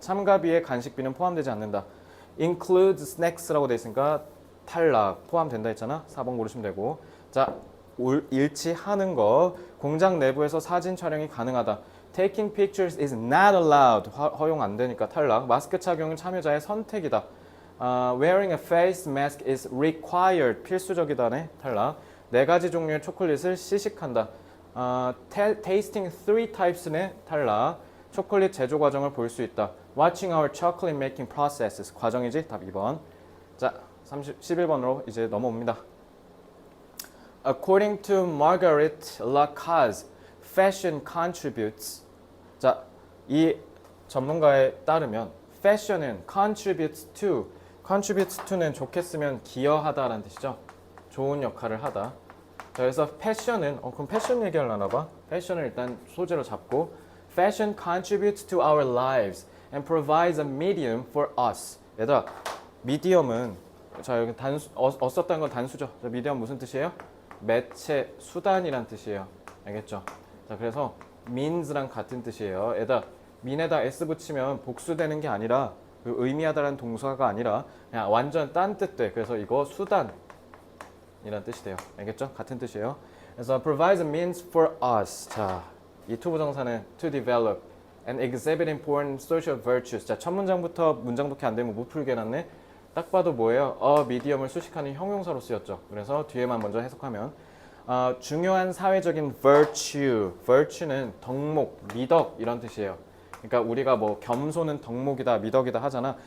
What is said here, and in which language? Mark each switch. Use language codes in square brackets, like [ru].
[ko] 참가비에 간식비는 포함되지 않는다. [en] Includes snacks [ko] 라고 돼 있으니까 탈락. 포함된다 했잖아. 4번 고르시면 되고. 자, 일치하는 거. 공장 내부에서 사진 촬영이 가능하다. [en] Taking pictures is not allowed. [ko] 허용 안 되니까 탈락. 마스크 착용은 참여자의 선택이다. [en] Wearing a face mask is required. [ko] 필수적이다네. 탈락. 4가지 종류의 초콜릿을 시식한다. [en] Tasting 3 types네. [ko] 탈락. 초콜릿 제조 과정을 볼 수 있다. [en] Watching our chocolate making processes. [ko] 과정이지? 답 2번. 자, 11번으로 이제 넘어옵니다. [en] According to Marguerite Lacaze, fashion contributes. [ko] 자, 이 전문가에 따르면 fashion은 contributes to는 좋게 쓰면 기여하다라는 뜻이죠. 좋은 역할을 하다. 자, 그래서 패션은 그럼 패션 얘기하려나 봐. 패션을 일단 소재로 잡고 [en] Fashion contributes to our lives and provides a medium for us. [ko] 얘들아, 미디엄은 자 여기 썼다는 건 단수죠. 자, 미디엄 무슨 뜻이에요? 매체, 수단이란 뜻이에요. 알겠죠? 자, 그래서 means랑 같은 뜻이에요. 얘들아, mean에다 s 붙이면 복수되는 게 아니라 그 의미하다라는 동사가 아니라 그냥 완전 딴 뜻 돼. 그래서 이거 수단 이란 뜻이 돼요. 알겠죠? 같은 뜻이에요. [en] 그래서 provides a means for us. [ko] 자, 이 to 부정사는 [en] to develop and exhibit important social virtues. [ko] 자, 첫 문장부터 문장독해 안 되면 못 풀게 해놨네. 딱 봐도 뭐예요? 미디엄을 수식하는 형용사로 쓰였죠. 그래서 뒤에만 먼저 해석하면 중요한 사회적인 virtue. virtue는 덕목, 미덕 이런 뜻이에요. 그러니까 우리가 뭐 겸손은 덕목이다, 미덕이다 하잖아.